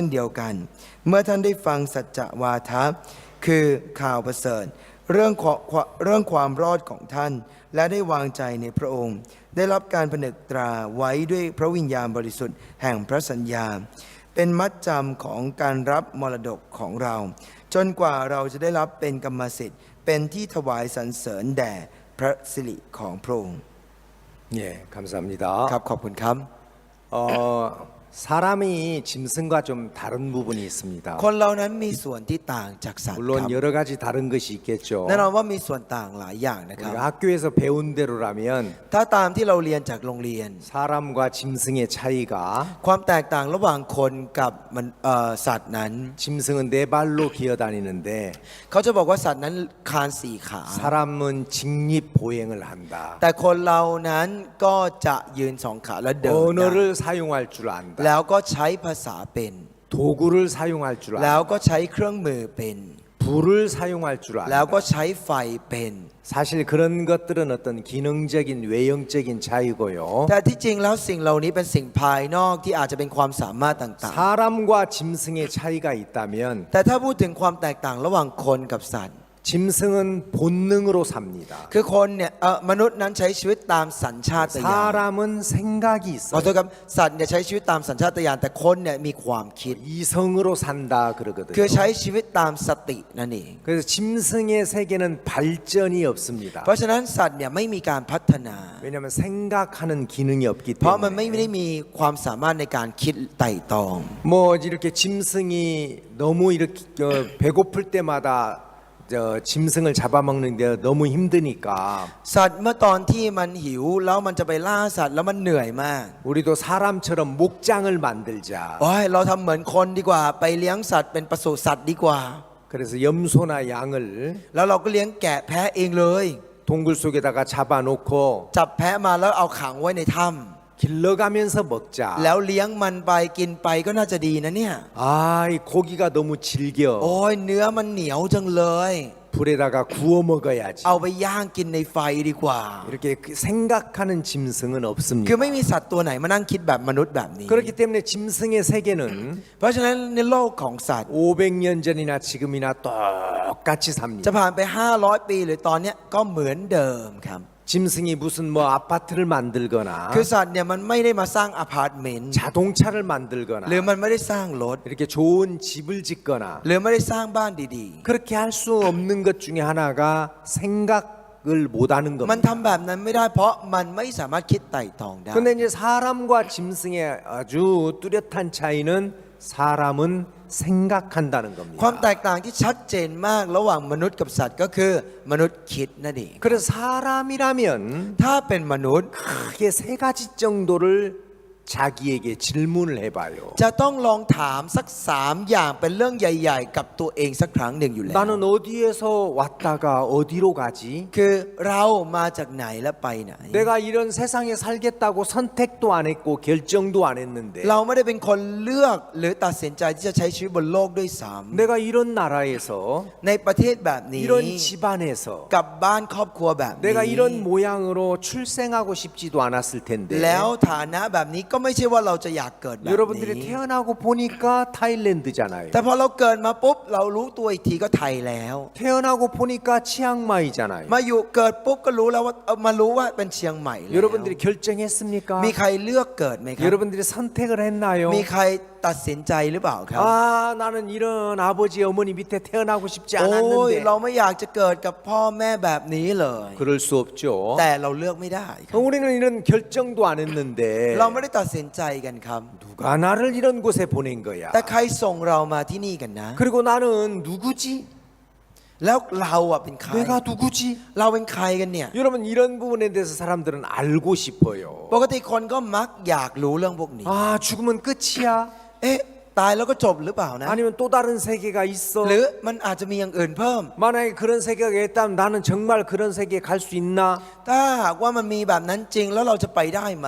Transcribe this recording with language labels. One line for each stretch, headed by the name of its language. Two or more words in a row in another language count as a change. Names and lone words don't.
Thai: เดียวกันเมื่อท่านได้ฟังสัจจวาทะคือข่าวประเสริฐเรื่องความรอดของท่านและได้วางใจในพระองค์ได้รับการผนึกตราไว้ด้วยพระวิญญาณบริสุทธิ์แห่งพระสัญญาเป็นมัดจำของการรับมรดกของเราจนกว่าเราจะได้รับเป็นกรรมสิทธิ์เป็นที่ถวายสรรเสริญแด่พระสิริของพระองค์
Korean: 예, 감사합니다.
Thai: ครับขอบคุณครับ
Korean: 사람이 짐승과 좀 다른 부분이 있습니다.
Thai: คนเรานั้นมีส่วนที่ต่างจากสัตว์ครับ
Korean: 물론 여러 가지 다른 것이 있겠죠.
Thai: แน่นอนว่ามีส่วนต่างหลายอย่างนะครับ
Korean: 우리가 학교에서 배운 대로라면
Thai: ถ้าตามที่เราเรียนจากโรงเรียน
Korean: 사람과 짐승의 차이가
Thai: ความแตกต่างระหว่างคนกับสัตว์นั้น
Korean: 짐승은 네 발로 기어다니는데
Thai: เขาจะบอกว่าสัตว์นั้นคานสี่ขา
Korean: 사람은 직립 보행을 한다.
Thai: แต่คนเรานั้นก็จะยืนสองขาและเดินได้
Korean: 언어를 사용할 줄 안다.
Thai: แล้วก็ใช้ภาษาเป็น
Korean: 도구를 사용할 줄
Thai: แล้ว
Korean: 안다.
Thai: ก็ใช้เครื่องมือเป็น
Korean: 불을 사용할 줄
Thai: แล้วก็
Korean: 안다.
Thai: ใช้ไฟเป็น
Korean: 사실 그런 것들은 어떤 기능적인 외형적인 차이고요.
Thai: แต่ที่จริงแล้วสิ่งเหล่านี้เป็นสิ่งภายนอกที่อาจจะเป็นความสามารถต่าง
Korean: 사람과 짐승의 차이가 있다면
Thai: ๆ แต่ถ้าพูดถึงความแตกต่างระหว่างคนกับสัตว์
Korean: 짐승은 본능으로 삽니다.
Thai: คือคนเนี่ยมนุษย์นั้นใช้ชีวิตตามสัญชาตญาณ
Korean: 사람은 생각이
Thai: ขอโทษ
Korean: 있어요.
Thai: ครับสัตว์เนี่ยใช้ชีวิตตามสัญชาตญาณแต่คนเนี่ยมีความคิด
Korean: 이성으로 산다 그러거든요.
Thai: คือใช้ชีวิตตามสตินั่นเอง
Korean: 그래서 짐승의 세계는 발전이 없습니다.
Thai: เพราะฉะนั้นสัตว์เนี่ยไม่มีการพัฒนา
Korean: 왜냐하면 생각하는 기능이 없기
Thai: เพราะมันไม่
Korean: 때문에.
Thai: ได้มีความสามารถในการคิดไต่ตอง
Korean: 뭐 이렇게 짐승이 너무 이렇게 배고플 때마다 짐승을 잡아먹는데 너무 힘드니까
Thai: สัตว์เมื่อตอนที่มันหิวแล้วมันจะไปล่าสัตว์แล้วมันเหนื่อยมาก
Korean: 우리도 사람처럼 목장을 만들자.
Thai: โอ้ยเราทำเหมือนคนดีกว่าไปเลี้ยงสัตว์เป็นปศุสัตว์ดีกว่า
Korean: 그래서 염소나 양을
Thai: แล้วเราก็เลี้ยงแกะแพะเองเลย
Korean: 동굴 속에다가 잡아놓고
Thai: จับแพะมาแล้วเอาขังไว้ในถ้
Korean: 길러가면서 먹자.
Thai: ำแล้วเลี้ยงมันไปกินไปก็น่าจะดีนะเนี่ย
Korean: 아, 이 고기가 너무 질겨.
Thai: โอ้ยเนื้อมันเหนียวจังเลย
Korean: 불에다가 구워 먹어야지.
Thai: เอาไปย่างกินในไฟดีกว่า
Korean: 이렇게 생각하는 짐승은
Thai: คือ
Korean: 없습니다.
Thai: ไม่มีสัตว์ตัวไหนมานั่งคิดแบบมนุษย์แบบนี้
Korean: 그렇기 때문에 짐승의 세계는
Thai: เพราะฉะนั้นในโลกของสัตว์
Korean: 500년 전이나 지금이나 똑같이
Thai: จะ
Korean: 삽니다.
Thai: ผ่านไป 500 ปีหรือตอนเนี้ยก็เหมือนเดิมครับ
Korean: 짐승이 무슨 뭐 아파트를 만들거나
Thai: คือสัตว์เนี่ยมันไม่ได้มาสร้างอพาร์ตเมนต์
Korean: 자동차를 만들거나
Thai: หรือมันไม่ได้สร้างรถ
Korean: 이렇게 좋은 집을 짓거나
Thai: หรือไม่ได้สร้างบ้านดี
Korean: 그렇게 할 수 없는 것 중에 하나가 생각을 못하는
Thai: ๆ มัน
Korean: 겁니다.
Thai: ทำแบบนั้นไม่ได้เพราะมันไม่สามารถคิดไต่ตองได้
Korean: 근데 이제 사람과 짐승의 아주 뚜렷한 차이는 사람은 생각한다는
Thai: ความ
Korean: 겁니다.
Thai: แตกต่างที่ชัดเจนมากระหว่างมนุษย์กับสัตว์ก็คือมนุษย์คิดนั่นเอง
Korean: 그래서 사람이라면
Thai: ถ้าเป็นมนุษย์
Korean: 크게 세 가지 정도를 자기에게 질문을 해봐요.
Thai: จะต้องลองถามสัก3อย่างเป็นเรื่องใหญ่ ๆ กับตัวเองสักครั้งหนึ่งอยู่แล้ว
Korean: 나는 어디에서 왔다가 어디로 가지?
Thai: คือเรามาจากไหนและไปไหน
Korean: 내가 이런 세상에 살겠다고 선택도 안 했고 결정도 안 했는데
Thai: เราไม่ได้เป็นคนเลือกหรือตัดสินใจที่จะใช้ชีวิตบนโลกด้วยซ้
Korean: 내가 이런 나라에서
Thai: ำในประเทศแบบนี้
Korean: 이런 집안에서
Thai: กับบ้านครอบครัวแบบนี้
Korean: 내가 이런 모양으로 출생하고 싶지도 않았을 텐데
Thai: แล้วฐานะแบบนี้ก็ไม่ใช่ว่าเราจะอยากเกิดแบบ
Korean: 여러분들이
Thai: นี้
Korean: 태어나고 보니까 타일랜드잖아요.
Thai: แต่พอเราเกิดมาปุ๊บเรารู้ตัวอีกทีก็ไทยแล้ว
Korean: 태어나고 보니까 치앙마이잖아요.
Thai: มาอยู่เกิดปุ๊บก็รู้แล้วว่ามารู้ว่าเป็นเชียงใหม่แล้ว
Korean: 여러분들이 결정했습니까?
Thai: มีใครเลือกเกิดไหมครับ
Korean: 여러분들이 선택을 했나요?
Thai: มีใครตัดสินใจหรือเปล่าครับ
Korean: 아, 나는 이런 아버지 어머니 밑에 태어나고 싶지
Thai: โอ้ย
Korean: 않았는데
Thai: เราไม่อยากจะเกิดกับพ่อแม่แบบนี้เลย
Korean: 그럴 수 없죠.
Thai: แต่เราเลือกไม่ได้ครับ
Korean: 우리는 이런 결정도 안 했는데
Thai: เราไม่ได้ตัดสินใจกันครับ
Korean: 누가 나를 이런 곳에 보낸 거야?
Thai: แต่ใครส่งเรามาที่นี่กันนะ
Korean: 그리고 나는 누구지?
Thai: แล้วเราอะเป็นใคร
Korean: 내가 누구지?
Thai: เราเป็นใครกันเนี่ย
Korean: 여러분 이런 부분에 대해서 사람들은 알고 싶어요.
Thai: ปกติคนก็มักอยากรู้เรื่องพวกนี้
Korean: 아, 죽으면 끝이야?
Thai: เอ๊ะตายแล้วก็จบหรือเปล่านะ
Korean: 아니면 또 다른 세계가 있어?
Thai: หรือมันอาจจะมีอย่างอื่นเพิ่ม
Korean: 만약에 그런 세계가 있다면 나는 정말 그런 세계에 갈 수 있나?
Thai: ถ้าหากว่ามันมีแบบนั้นจริงแล้วเราจะไปได้ไหม